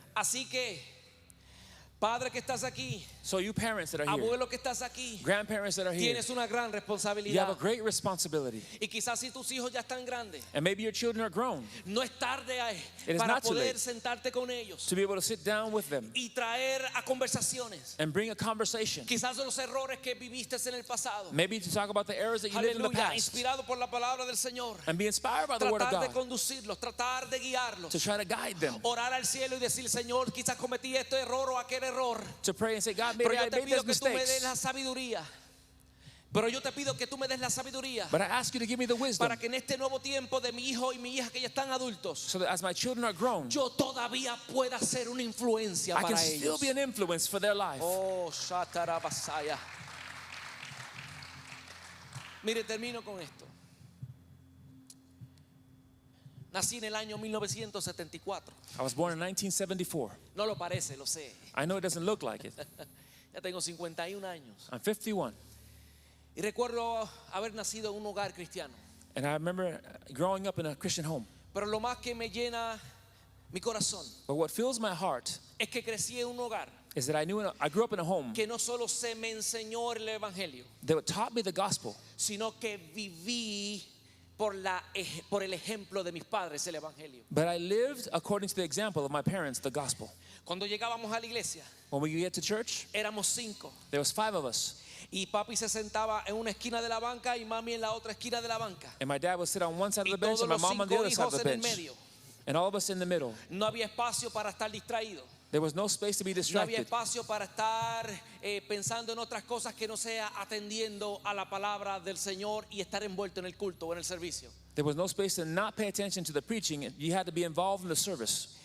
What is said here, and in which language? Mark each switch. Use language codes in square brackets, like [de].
[es] Así que, padre que estás aquí, [en] So you parents that are here, [es] abuelo que estás aquí, [en] grandparents that are here, [es] tienes una gran [en] you have a [es] responsabilidad. [en] great responsibility. [es] Y quizás si tus hijos ya están grandes, [en] And maybe your children are grown, [es] no es tarde [en] It is [es] para [en] not too [es] poder [en] late. [es] sentarte con ellos [en] to be able to sit down with them [es] y traer a conversaciones. [en] and bring a conversation. [es] Quizás de los errores que viviste en el pasado. [en] Maybe to talk about the errors that you did in the [es] Aleluya, [en] past [es] inspirado por la palabra del Señor. [en] and be inspired by the word of [es] Tratar de [en] God [es] conducirlos, tratar de guiarlos. [en] to try to guide them. [es] Orar al cielo y decir, Señor, quizás cometí este error o aquel error. [en] to pray and say, God, [es] Pero [en] maybe I [es] yo te [en] made those [es] pido que tú me des [en] mistakes. [es] la sabiduría. Pero yo te pido que tú me des la sabiduría [en] But I ask you to give me the wisdom [es] para que en este nuevo tiempo de mi hijo y mi hija que ya están adultos, [en] so that as my children are grown, [es] yo todavía pueda ser una influencia [en] I can [es] para [en] still [es] ellos. [en] be an influence for their life. Oh, Shatarabasaya. [es] Mire, termino con esto. Nací en el año 1974. [en] I was born in 1974. [es] No lo parece, lo sé. [en] I know it doesn't look like it. [es] Ya tengo 51 años. [en] I'm 51. [es] Y recuerdo haber nacido en un hogar cristiano. [en] And I remember growing up in a Christian home. [es] Pero lo más que me llena mi corazón [en] But what fills my heart [es] es que crecí en un hogar [en] is that I grew up in a home [es] que no solo se me enseñó el evangelio, [en] that taught me the gospel, [es] sino que viví por el ejemplo de mis padres el evangelio. [en] but I lived according to the example of my parents, the gospel. [es] Cuando llegábamos a la iglesia, [en] When we get to church, [es] éramos 5 [en] there was 5 of us. [es] y papi se sentaba en una esquina de la banca y mami en la otra esquina de la banca. [en] And my dad would sit on one side of [es] Y [en] the bench [es] todos [en] and my [es] los [en] mom on the [es] 5 [en] other side of [es] hijos [en] the [es] en el [en] bench. [es] medio. [en] And all of us in the middle. [es] No había espacio para estar distraído. [en] There was no space to be [es] No había [en] distracted. [es] espacio para estar pensando en otras cosas que no sea atendiendo a la palabra del Señor y estar envuelto en el culto o en el servicio. [en] There was no space to not pay attention to the preaching. You had to be involved in the service.